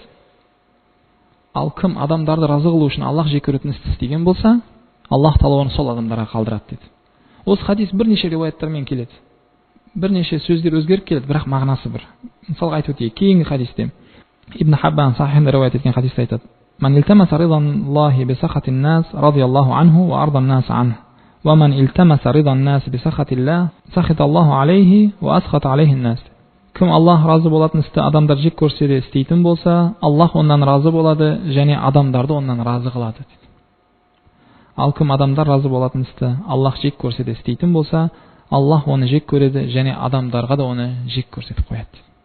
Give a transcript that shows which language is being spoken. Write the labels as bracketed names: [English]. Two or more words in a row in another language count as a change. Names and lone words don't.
[Kazakh] Ал кім адамдарды разы қылу үшін Аллах жек көретін істі істеген болса, Аллах Таала оны сол адамдарға қалдырады деді. Осы хадис бірнеше риуаяттармен келеді. Бірнеше сөздер өзгеріп келеді, бірақ мағынасы бір. Мысалға айтып өтейік. Кейінгі хадисте Ибн Хаббан сахихында риуаят еткен хадисте айтады: [Arabic] "من التمس رضا الله بسخط الناس رضي الله عنه وأرضى الناس عنه ومن التمس رضا الناس بسخط الله سخط الله عليه وأسخط عليه الناس." [Kazakh] Кім Аллах разы болатын істі адамдар жек көрсе де істейтін болса, Аллах оннан разы болады және адамдарды оннан разы қылады дейді. Ал кім адамдар разы болатын істі Аллах жек көрсе де істейтін болса, Аллах оны жек көреді және адамдарға да оны жек көрсетіп қояды.